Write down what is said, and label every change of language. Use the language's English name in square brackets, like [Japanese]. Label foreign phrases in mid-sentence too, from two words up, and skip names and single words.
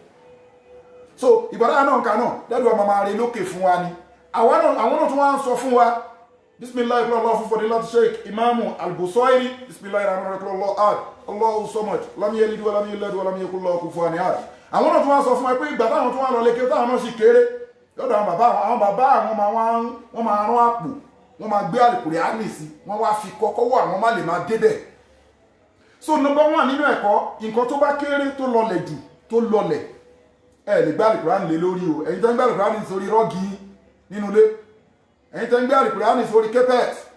[Yoruba] so ìbọ̀dá náà nǹkan náà lẹ́dùn ọmọ máa rí lókè fún wa ni àwọn náà tún wá ń sọ fún wa bisimilayi kúrò lọ́wọ́ fún fọdílátù sheikh imamu al-Busayri bisimilayi [Arabic] رحمن رحيم الله صمد لم يلد و لم يولد و لم يكن له كفوا أحد [Yoruba] àwọn náà tún wá sọ fún wa pé ìgbà táwọn tún wá lọ lékè táwọn náà sì kéré lọ́dọ̀ àwọn bàbá àwọn máa rán àpò wọ́n máa gbé Al-Qur'ani sí wọ́n wá fi kọ́kọ́ wà wọ́n má lè máa débẹ̀ [English] so number one [Yoruba] nínú ẹ̀kọ́ nǹkan tó bá kéré tó lọlẹ̀ jù tó lọlẹ̀ ẹ lè gbé Al-Qur'ani lé lórí o ẹ̀yin tẹ́ ń gbé Al-Qur'ani sórí rọ́ọ̀gì nínú ilé ẹ̀yin tẹ́ ń gbé Al-Qur'ani sórí kẹ́pẹ́t